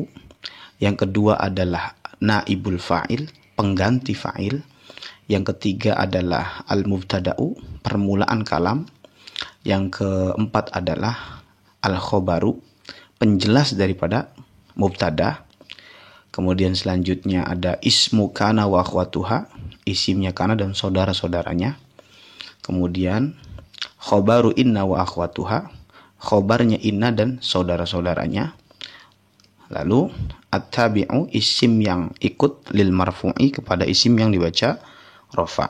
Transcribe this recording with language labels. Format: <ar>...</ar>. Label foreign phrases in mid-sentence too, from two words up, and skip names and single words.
<id>Yang kedua adalah</id> <ar>نائب الفاعل,</ar> <id>pengganti fa'il. Yang ketiga adalah al-mubtada'u, permulaan kalam. Yang keempat adalah al-khobaru, penjelas daripada mubtada. Kemudian selanjutnya ada</id> <ar>اسم كان وأخواتها,</ar> <id>isimnya kana dan saudara-saudaranya. Kemudian</id> <ar>خبر إن وأخواتها,</ar> <id>khobarnya inna dan saudara-saudaranya. Lalu at-tabi'u, isim yang ikut</id> <ar>للمرفوع,</ar> <id>kepada isim yang dibaca rafa.</id>